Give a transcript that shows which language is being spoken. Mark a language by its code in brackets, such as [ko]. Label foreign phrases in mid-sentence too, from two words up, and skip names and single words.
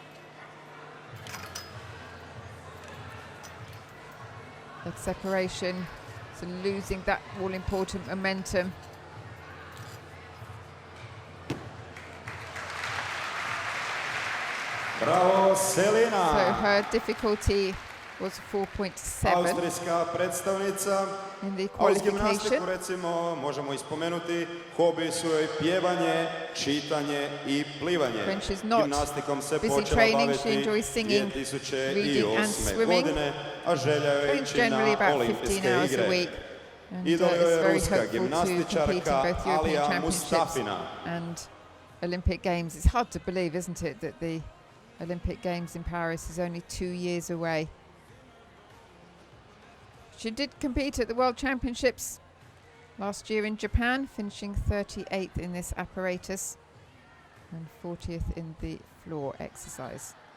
[en] Leg separation, so losing that all-important momentum. Bravo, Selina! So her difficulty was 4.7 [hr] Austrijska predstavnica. [en] in the [hr] A uz gimnastiku, [en] qualification. [hr] recimo, možemo ispomenuti, hobi su joj pjevanje, čitanje i plivanje. [en] When she's not [hr] Gimnastikom se [en] busy [hr] počela [en] training, [hr] baviti [en] she enjoys singing, [hr] 2008. [en] reading and swimming. [hr] godine, a želja joj je [en] Trains [hr] ići [en] generally [hr] na [en] about 15 [hr] olimpijske [en] hours a [hr] igre. [en] week. And [hr] Idol [en] is [hr] joj je [en] very [hr] ruska [en] hopeful to compete in [hr] gimnastičarka [en] both European [hr] Alija [en] Championships [hr] Mustafina. [en] and Olympic Games. It's hard to believe, isn't it, that the Olympic Games in Paris is only 2 years away. She did compete at the World Championships last year in Japan, finishing 38th in this apparatus and 40th in the floor exercise.